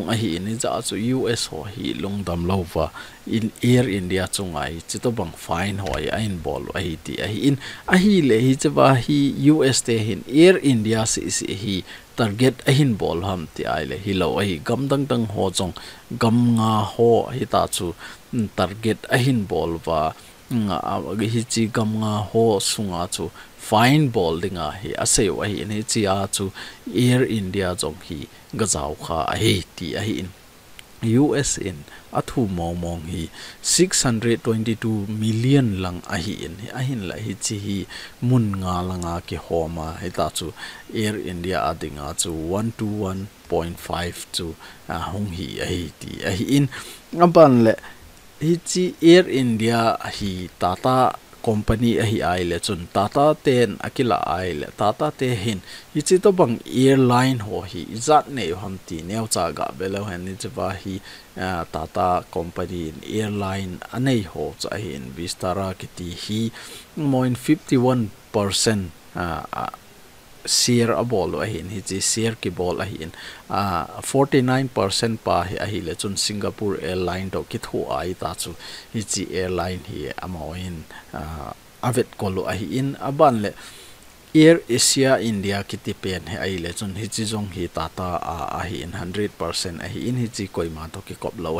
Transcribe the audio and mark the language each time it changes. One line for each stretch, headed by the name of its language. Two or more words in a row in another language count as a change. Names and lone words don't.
Thado Chin: AHIN ni za chu US ho hi lungdam lova in Air India chungai chito bang fine hoi ain bol AHT AHIN AHIL hi chawa hi US te hin Air India si hi target AHIN bol ham ti ai le hi lo hi gam dang dang ho chong gam nga ho hi ta chu target AHIN bol wa nga hi chi gam nga ho sunga chu fine ball dinga hi aseu ahi ni chia chu Air India jong hi gazau kha ahi ti ahi in US in athu mong hi 622 million lang ahi in ahin la hi chi hi mun nga langa ki homa hi ta chu Air India adinga chu 121.5 chu hong hi ahi ti ahi in aban le hi chi Air India hi Tata company ahi ai le chun Tata ten akila ai le Tata te hin hi chi to bang airline ho hi zat ne ham ti neu cha ga belo han ni chawa hi Tata company in airline anei ho cha hin Vistara kiti hi moin 51% share a bol ahin hi chi share ki bol ahin 49% pa hi ahi le chun Singapore airline do ki thu ai ta chu hi chi airline hi amoin avet kolo ahi in aban le Air Asia India kiti pen he ai le chun hi chi jong hi Tata ahi in 100% ahi in hi chi koima to ki kop lo